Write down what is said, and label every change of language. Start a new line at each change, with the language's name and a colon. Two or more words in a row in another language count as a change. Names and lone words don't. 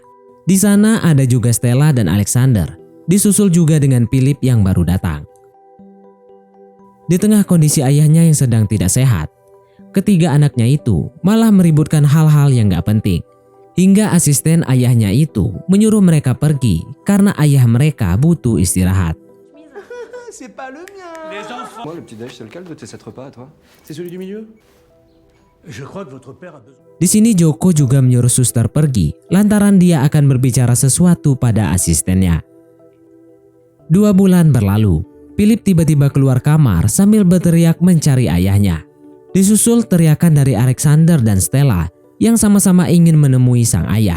Indonesian: Di sana ada juga Stella dan Alexander, disusul juga dengan Philip yang baru datang. Di tengah kondisi ayahnya yang sedang tidak sehat, ketiga anaknya itu malah meributkan hal-hal yang gak penting. Hingga asisten ayahnya itu menyuruh mereka pergi karena ayah mereka butuh istirahat.
French: C'est pas le mien. Les enfants. Moi, le petit déj, c'est lequel de tes 7 repas à toi? C'est celui du milieu? Je crois que votre père a besoin.
Indonesian: Di sini Joko juga menyuruh suster pergi lantaran dia akan berbicara sesuatu pada asistennya. 2 bulan berlalu, Philip tiba-tiba keluar kamar sambil berteriak mencari ayahnya. Disusul teriakan dari Alexander dan Stella yang sama-sama ingin menemui sang ayah.